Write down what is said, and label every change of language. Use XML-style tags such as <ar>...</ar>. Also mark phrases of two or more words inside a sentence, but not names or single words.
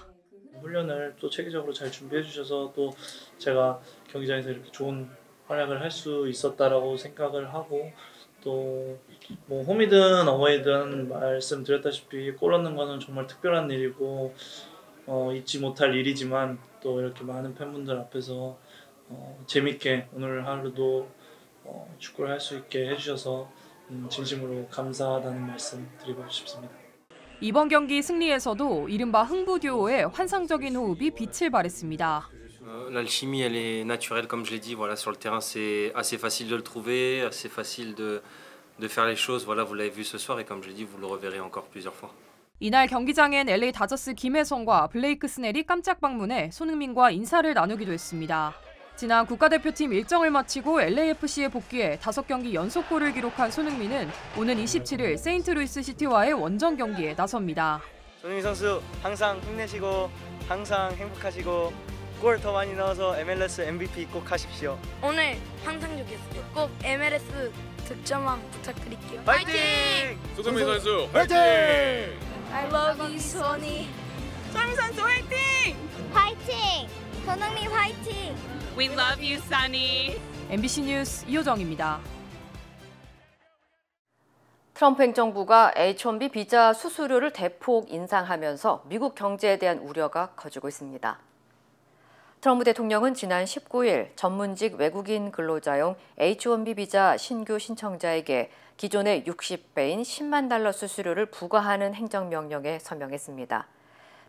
<ko>훈련을 또 체계적으로 잘 준비해 주셔서 또 제가 경기장에서 이렇게 좋은 활약을 할 수 있었다라고 생각을 하고 또 뭐 홈이든 어웨이든 말씀드렸다시피 골 넣는 거는 정말 특별한 일이고 잊지 못할 일이지만 또 이렇게 많은 팬분들 앞에서 재밌게 오늘 하루도 축구를 할 수 있게 해주셔서 진심으로 감사하다는 말씀 드리고 싶습니다. 이번 경기 승리에서도 이른바 흥부 듀오의 환상적인 호흡이 빛을 발했습니다.</ko> <fr>L'alchimie, elle est naturelle, comme je l'ai dit. Voilà, sur le terrain, c'est assez facile de le trouver, assez facile de faire les choses. Voilà, vous l'avez vu ce soir et comme je l'ai dit, vous le reverrez encore plusieurs fois.</fr> <ko>이날 경기장엔 LA 다저스 김혜성과 블레이크 스넬이 깜짝 방문해 손흥민과 인사를 나누기도 했습니다. 지난 국가대표팀 일정을 마치고 LAFC에 복귀해 5경기 연속골을 기록한 손흥민은 오는 27일 세인트루이스 시티와의 원정 경기에 나섭니다. 손흥민 선수 항상 힘내시고 항상 행복하시고 골 더 많이 넣어서 MLS MVP 꼭 하십시오. 오늘 항상적이었어요. 꼭 MLS 득점왕 부탁드릴게요. 파이팅! 손흥민 선수 파이팅!</ko> <en>I love you,</en> <ko>손이. 손흥민 선수 화이팅! 파이팅! 손흥민 화이팅!</ko> <en>We love you, Sunny.</en> <ko>MBC 뉴스 이호정입니다. 트럼프 행정부가 H-1B 비자 수수료를 대폭 인상하면서 미국 경제에 대한 우려가 커지고 있습니다. 트럼프 대통령은 지난 19일 전문직 외국인 근로자용 H-1B 비자 신규 신청자에게 기존의 60배인 $10만 수수료를 부과하는 행정명령에 서명했습니다.</ko>